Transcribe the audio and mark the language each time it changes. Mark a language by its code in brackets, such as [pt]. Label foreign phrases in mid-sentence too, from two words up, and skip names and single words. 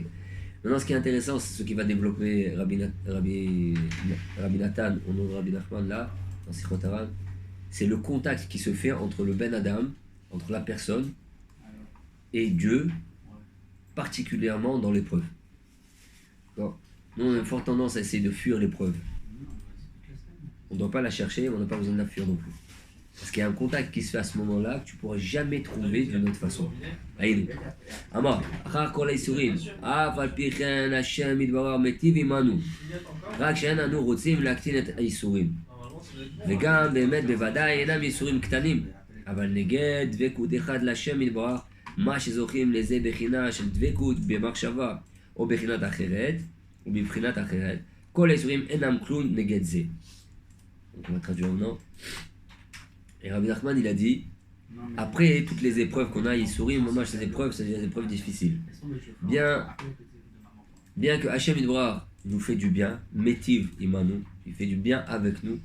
[fr] Maintenant, ce qui est intéressant, c'est ce qui va développer Rabbi Nathan au nom de Rabbi Nachman là, dans Sichot Haran, c'est le contact qui se fait entre le [he] בן אדם, [fr] entre la personne et Dieu, particulièrement dans l'épreuve. Nous, on a une forte tendance à essayer de fuir l'épreuve. On ne doit pas la chercher, mais on n'a pas besoin de la fuir non plus. Parce qu'il y a un contact qui se fait à ce moment-là que tu ne pourras jamais trouver d'une autre façon. Aïe. [he] אמר, אחר כל היסורים, אף על פי כן השם יתברך מטיב עמנו. רק שאין אנו רוצים להקטין את האיסורים. וגם באמת בוודאי אינם איסורים קטנים. אבל נגד דבקות אחד להשם יתברך, מה שזוכים לזה בחינה של דבקות במחשבה או בחינת אחרת, ובבחינת אחרת, כל האיסורים אינם כלום נגד זה. [fr] Donc on va traduire maintenant. Et Rabbi Nachman, il a dit, après toutes les épreuves qu'on a, il sourit, moi ces épreuves, c'est des épreuves difficiles. Bien que [he] השם יתברך [fr] nous fait du bien, [he] מטיב עמנו, [fr] il fait du bien avec nous.